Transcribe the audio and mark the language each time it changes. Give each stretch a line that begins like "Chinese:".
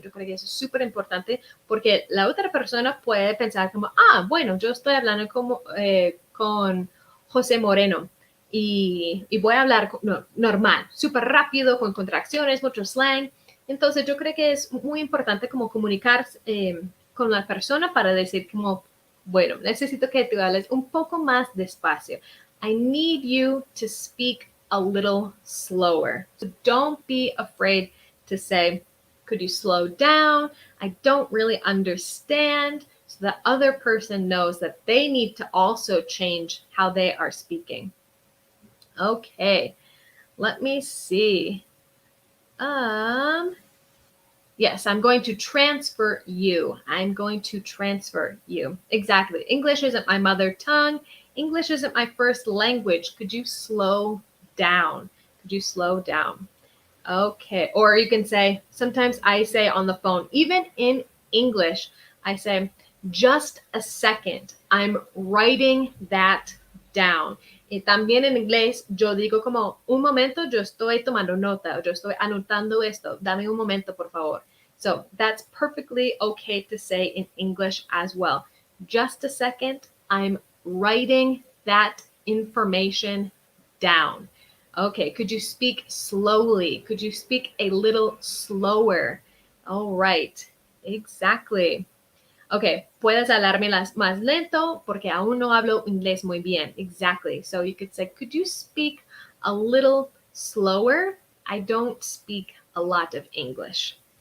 Spanish: Yo creo que eso es súper importante porque la otra persona puede pensar como, bueno, yo estoy hablando como, con José Moreno y voy a hablar normal, súper rápido, con contracciones, mucho slang. Entonces yo creo que es muy importante como comunicar con la persona para decir como, bueno, necesito que tú hables un poco más despacio.
English: I need you to speak a little slower. So don't be afraid to say, could you slow down? I don't really understand. So the other person knows that they need to also change how they are speaking. Okay, let me see. Yes, I'm going to transfer you. I'm going to transfer you. Exactly. English isn't my mother tongue. English isn't my first language. Could you slow down? Could you slow down? Okay. Or you can say, sometimes I say on the phone, even in English, I say, just a second. I'm writing that down.
Spanish: Y también en inglés, yo digo como, un momento, yo estoy tomando nota, o yo estoy anotando esto. Dame un momento, por favor.
English: So that's perfectly okay to say in English as well. Just a second. I'm writing that information down. Okay, could you speak slowly? Could you speak a little slower? All right, exactly.
Spanish: Okay, puedes hablarme más lento porque aún no hablo inglés muy bien.
English: Exactly. So you could say, could you speak a little slower? I don't speak a lot of English.